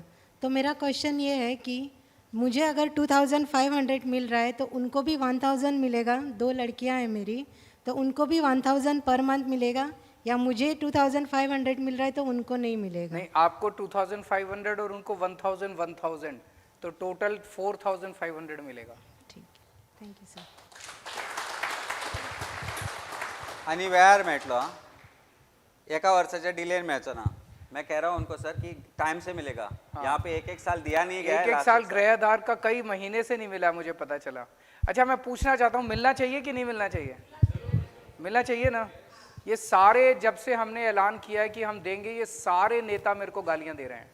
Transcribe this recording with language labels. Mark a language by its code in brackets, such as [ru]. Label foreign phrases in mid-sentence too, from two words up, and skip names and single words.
[hi] तो मेरा क्वेश्चन ये है कि मुझे अगर 2500 मिल रहा है तो उनको भी 1000 मिलेगा। 2 लड़कियां हैं मेरी, तो उनको भी 1000 [en] per month [hi] मिलेगा, या मुझे 2500 मिल रहा है तो उनको नहीं मिलेगा? नहीं, आपको 2500 और उनको 1000, तो टोटल 4500 मिलेगा। ठीक, [en] thank you sir. [kok] आणि वेळार मेळटलो, एका वर्षाच्या डिलेन मेळचो ना। [hi] मैं कह रहा हूँ उनको सर कि टाइम से मिलेगा। यहाँ पे एक साल दिया नहीं गया है। एक साल गृह आधार का कई महीने से नहीं मिला, मुझे पता चला। अच्छा, मैं पूछना चाहता हूँ, मिलना चाहिए कि नहीं मिलना चाहिए? मिलना चाहिए ना। ये सारे, जब से हमने ऐलान किया है कि हम देंगे, ये सारे नेता मेरे को गालियां दे रहे हैं।